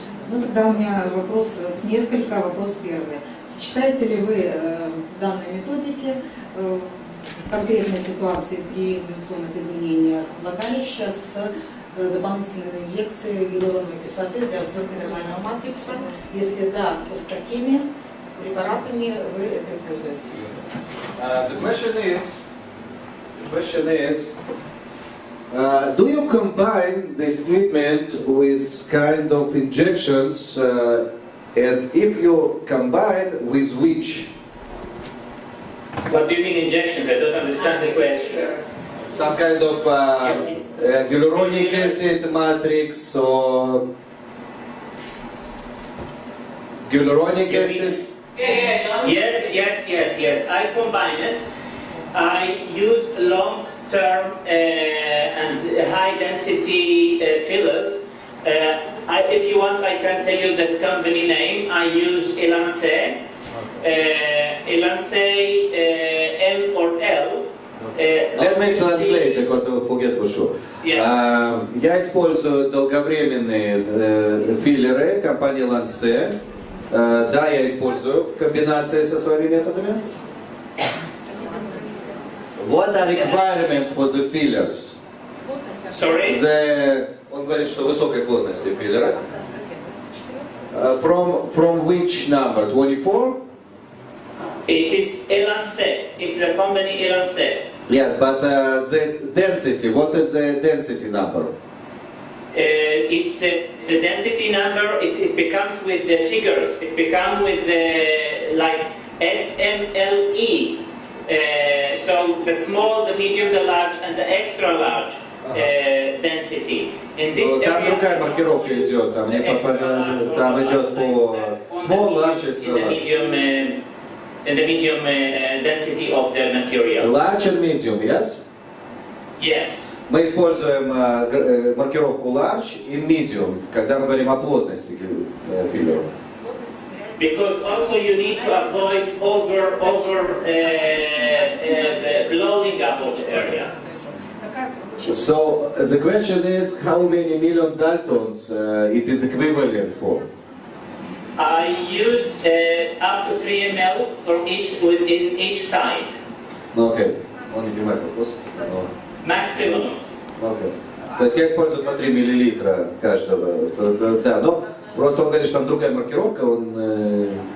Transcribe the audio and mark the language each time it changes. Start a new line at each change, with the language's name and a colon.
Russian: Ну тогда у меня вопрос, несколько. Вопрос первый. Сочетаете ли вы данные методики в конкретной ситуации при эволюционных изменениях влагалища с дополнительной инъекцией гиалуроновой кислоты для устройства нормального матрикса? Если да, то с какими препаратами вы это используете?
English: The Question is, do you combine this treatment with kind of injections, and if you combine, with which? What do you mean injections? I don't understand the question. Some kind of hyaluronic acid matrix or hyaluronic acid? Yes. I combine it. I use long-term and high-density fillers. If you want, I can tell you the company name. I use Elance. Elance M or L. Let me translate, because I will forget for sure. Yeah.
Russian: Я использую долговременные филлеры компании Lance. Да, я использую в комбинации со своими методами.
English: What are requirements for the fillers? Sorry?
Russian: Он говорит, что высокой плотности филлера.
English: From which number? 24? It is Elance. It's the company Elance. Yes, but the density, what is the density number? It's the density number. It becomes with the figures. It becomes with the like SMLE. So the small, the medium, the large, and the extra large density. In this
Russian: Там
English: area,
Russian: другая маркировка идет, там идет по small, large, extra large.
English: The medium density of the material. Large and medium, yes? Yes.
Russian: Мы используем маркировку large и medium, когда мы говорим о плотности филлера.
English: Because also you need to avoid over blowing up of the area. So the question is, how many million Daltons it is equivalent for? I use up to 3 ml from within each side.
Russian: Okay. Он не понимает вопрос.
English: Maximum. Okay.
Russian: То есть я использую по 3 миллилитра каждого. Да, но просто он говорит, что там другая маркировка, он...